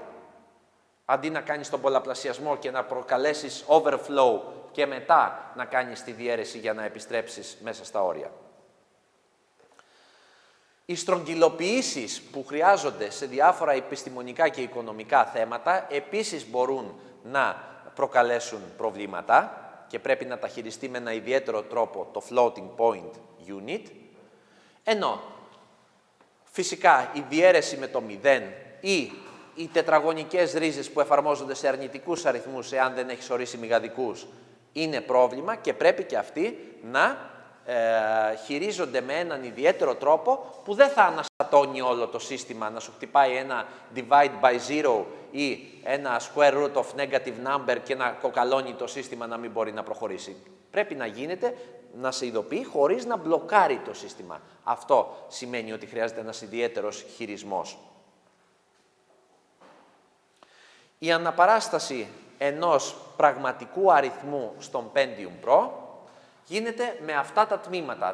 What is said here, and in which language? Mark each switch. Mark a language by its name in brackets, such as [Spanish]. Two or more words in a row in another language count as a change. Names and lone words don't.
[Greek] Αντί να κάνεις τον πολλαπλασιασμό και να προκαλέσεις overflow και μετά να κάνεις τη διαίρεση για να επιστρέψεις μέσα στα όρια. Οι στρογγυλοποιήσεις που χρειάζονται σε διάφορα επιστημονικά και οικονομικά θέματα επίσης μπορούν να προκαλέσουν προβλήματα και πρέπει να τα χειριστεί με ένα ιδιαίτερο τρόπο το [English] floating point unit, [Greek] ενώ φυσικά η διαίρεση με το 0 ή οι τετραγωνικές ρίζες που εφαρμόζονται σε αρνητικούς αριθμούς εάν δεν έχεις ορίσει μηγαδικούς είναι πρόβλημα και πρέπει και αυτοί να χειρίζονται με έναν ιδιαίτερο τρόπο που δεν θα αναστατώνει όλο το σύστημα, να σου χτυπάει ένα [English] divide by zero [Greek] ή ένα [English] square root of negative number [Greek] και να κοκαλώνει το σύστημα να μην μπορεί να προχωρήσει. Πρέπει να γίνεται, να σε ειδοποιεί χωρίς να μπλοκάρει το σύστημα. Αυτό σημαίνει ότι χρειάζεται ένας ιδιαίτερος χειρισμός. Η αναπαράσταση ενός πραγματικού αριθμού στον Pentium Pro γίνεται με αυτά τα τμήματα.